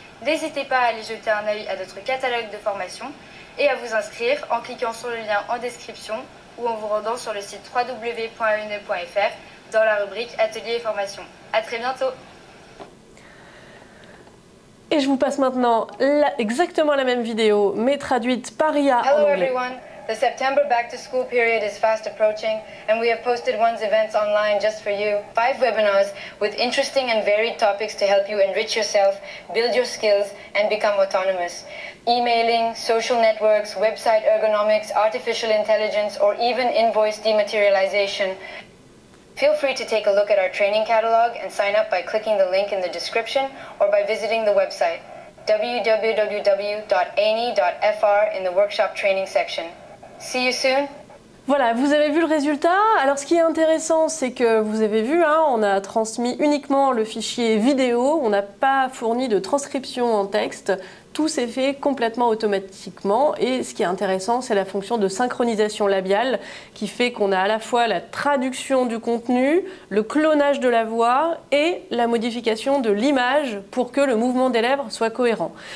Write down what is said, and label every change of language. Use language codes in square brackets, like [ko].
[fr] N'hésitez pas à aller jeter un œil à notre catalogue de formation et à vous inscrire en cliquant sur le lien en description ou en vous rendant sur le site www.ene.fr dans la rubrique Ateliers et formations. À très bientôt. Et je vous passe maintenant exactement la même vidéo, mais traduite par IA en [en] Hello [fr] anglais. [en] everyone. The September back to school period is fast approaching and we have posted one's events online just for you. 5 webinars with interesting and varied topics to help you enrich yourself, build your skills and become autonomous. Emailing, social networks, website ergonomics, artificial intelligence, or even invoice dematerialization. Feel free to take a look at our training catalog and sign up by clicking the link in the description or by visiting the website www.ane.fr in the workshop training section. See you soon. [fr] Voilà, vous avez vu le résultat. Alors ce qui est intéressant, c'est que vous avez vu, hein, on a transmis uniquement le fichier vidéo, on n'a pas fourni de transcription en texte. Tout s'est fait complètement automatiquement et ce qui est intéressant, c'est la fonction de synchronisation labiale qui fait qu'on a à la fois la traduction du contenu, le clonage de la voix et la modification de l'image pour que le mouvement des lèvres soit cohérent.